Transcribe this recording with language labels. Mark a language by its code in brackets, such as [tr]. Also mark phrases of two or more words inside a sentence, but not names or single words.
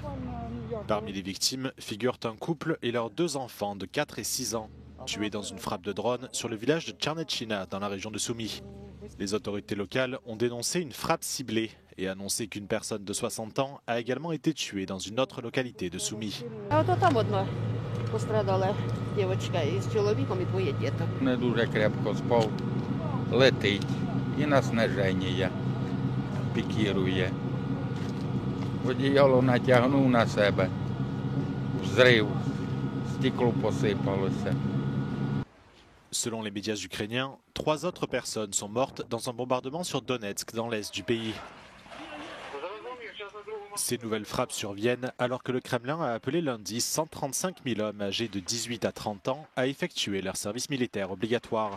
[fr] Parmi les victimes figurent un couple et leurs 2 enfants de 4 et 6 ans, tués dans une frappe de drone sur le village de Tchernetchina dans la région de Soumy. Les autorités locales ont dénoncé une frappe ciblée et annoncé qu'une personne de 60 ans a également été tuée dans une autre localité de Soumy. [uk] Пострадала дівчинка із чоловіком і 2 діток. Не дуже крепко спав, летить і на сниження пікірує. Одіяло натягнув на себе, взрив, стекло посипалося. [fr] Selon les médias ukrainiens, 3 autres personnes sont mortes dans un bombardement sur Donetsk dans l'est du pays. Ces nouvelles frappes surviennent alors que le Kremlin a appelé lundi 135 000 hommes âgés de 18 à 30 ans à effectuer leur service militaire obligatoire.